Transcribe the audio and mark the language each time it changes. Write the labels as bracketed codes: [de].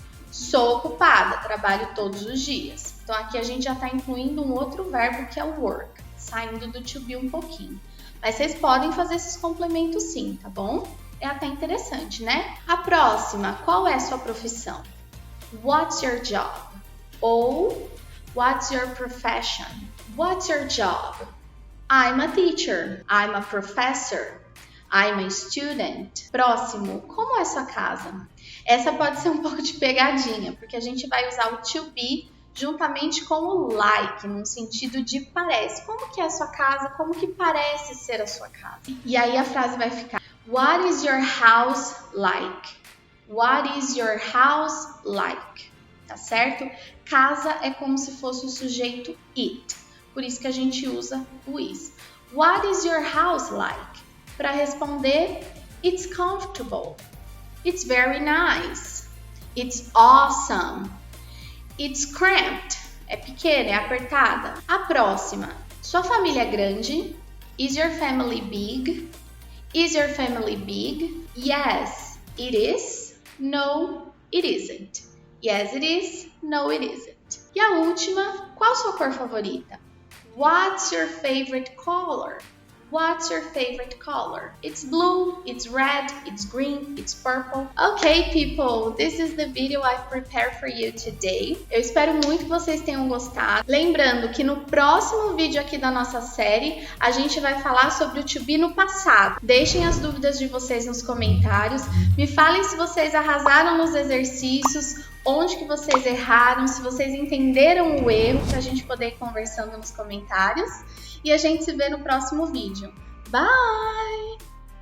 [pt] Sou ocupada, trabalho todos os dias. Então, aqui a gente já está incluindo um outro verbo que é o work, saindo do to be um pouquinho. Mas vocês podem fazer esses complementos sim, tá bom? É até interessante, né? A próxima, qual é a sua profissão? [en] What's your job? Ou what's your profession? What's your job? I'm a teacher. I'm a professor. I'm a student. [pt] Próximo, como é sua casa? Essa pode ser um pouco de pegadinha, porque a gente vai usar o to be juntamente com o like, no sentido de parece. Como que é a sua casa? Como que parece ser a sua casa? E aí a frase vai ficar [en] What is your house like? What is your house like? [pt] Tá certo? Casa é como se fosse o sujeito it. Por isso que a gente usa o is. [en] What is your house like? [pt] Para responder, [en] it's comfortable. It's very nice. It's awesome. It's cramped. [pt] É pequena, é apertada. A próxima. Sua família é grande? [en] Is your family big? Is your family big? Yes, it is. No, it isn't. Yes, it is. No, it isn't. [pt] E a última, qual sua cor favorita? [en] What's your favorite color? What's your favorite color? It's blue, it's red, it's green, it's purple. Okay, people, this is the video I've prepared for you today. [pt] Eu espero muito que vocês tenham gostado. Lembrando que no próximo vídeo aqui da nossa série, a gente vai falar sobre o to be no passado. Deixem as dúvidas de vocês nos comentários. Me falem se vocês arrasaram nos exercícios, onde que vocês erraram, se vocês entenderam o erro, para a gente poder ir conversando nos comentários. E a gente se vê no próximo vídeo. Bye!